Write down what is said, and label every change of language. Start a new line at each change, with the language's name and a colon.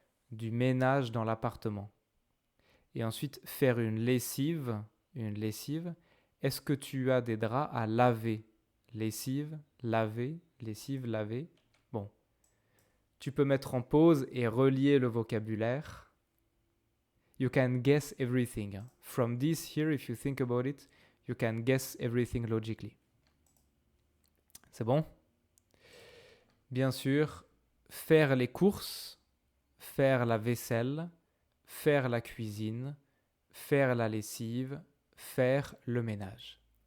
French: Du ménage dans l'appartement. Et ensuite, faire une lessive. Une lessive. Est-ce que tu as des draps à laver? Lessive, laver, lessive, laver. Bon. Tu peux mettre en pause et relier le vocabulaire.
English: You can guess everything. From this here, if you think about it, you can guess everything logically.
French: C'est bon? Bien sûr, faire les courses, faire la vaisselle, faire la cuisine, faire la lessive, faire le ménage.